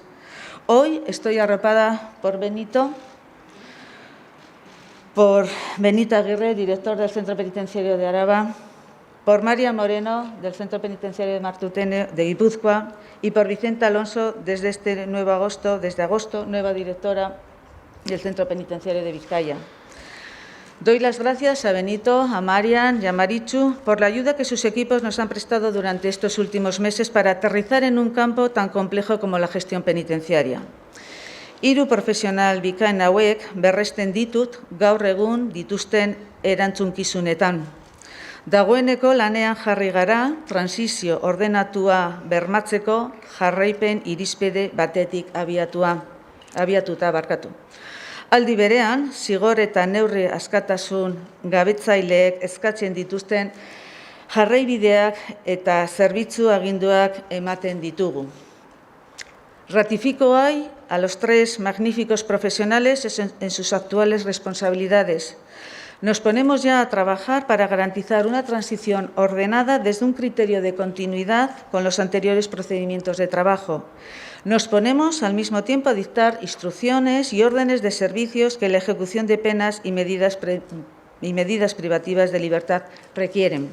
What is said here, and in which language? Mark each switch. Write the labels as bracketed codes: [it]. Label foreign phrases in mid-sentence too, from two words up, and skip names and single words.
[es] Hoy estoy arropada por Benito Aguirre, director del Centro Penitenciario de Araba, por María Moreno, del Centro Penitenciario de Martutene, de Guipúzcoa, y por Vicenta Alonso, desde agosto, nueva directora del Centro Penitenciario de Vizcaya. Doy las gracias a Benito, a Marian y a Marichu por la ayuda que sus equipos nos han prestado durante estos últimos meses para aterrizar en un campo tan complejo como la gestión penitenciaria. [eu] 3 profesional bikain hauek berresten ditut gaur egun dituzten erantzunkizunetan. Dagoeneko lanean jarri gara, transizio ordenatua bermatzeko jarraipen irizpide batetik abiatuta. Aldi berean, zigor eta neurri askatasun gabetzaileek eskatzen dituzten jarraibideak eta zerbitzu aginduak ematen ditugu. [es] Ratifico hoy a los 3 magníficos profesionales en sus actuales responsabilidades. Nos ponemos ya a trabajar para garantizar una transición ordenada desde un criterio de continuidad con los anteriores procedimientos de trabajo. Nos ponemos al mismo tiempo a dictar instrucciones y órdenes de servicios que la ejecución de penas y medidas privativas de libertad requieren.